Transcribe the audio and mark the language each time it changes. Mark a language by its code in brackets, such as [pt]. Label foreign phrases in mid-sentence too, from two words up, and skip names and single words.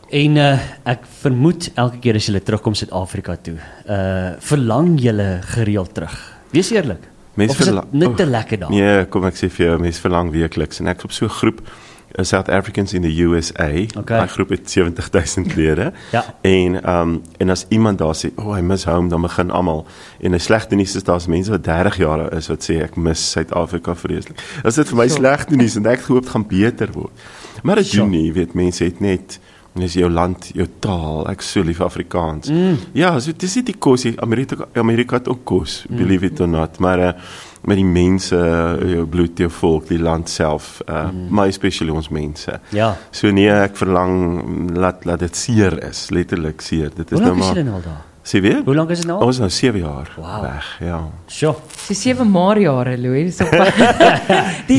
[af] En ek vermoed, elke keer as julle terugkom Suid-Afrika toe, verlang julle gereeld terug. Wees eerlik. Of is dit net te lekker daar? Nee, kom ek sê vir jou, mens verlang weekliks, en ek op so 'n groep, [en] South Africans in the USA, [af] Okay. die groep het 70,000 lede, Ja. en as iemand daar sê, [en] I miss home, [af] dan begin almal, en 'n slegte nuus is, daar's mense wat 30 jaar is, wat sê, ek mis Suid-Afrika vreeslik. As dit vir my slegte nuus, en ek gehoop het gaan beter word. Maar dit doen nie, weet, mense het net, dis jou land, jou taal, ek so lief Afrikaans. Ja, so dis nie die kos, Amerika het ook kos, [en] believe it or not, [af] maar met die mense, jou bloed, jou volk, die land self, maar especially ons mense. Ja. So nee, ek verlang, laat dit seer is, letterlik seer. Dit is Hoe nou lank is maar julle nou al daar? Sê weer? Hoe lank is dit nou? Ons is nou 7 jaar Wow. weg, ja. Sjoe. Dis 7 Maarjare, Louis. So die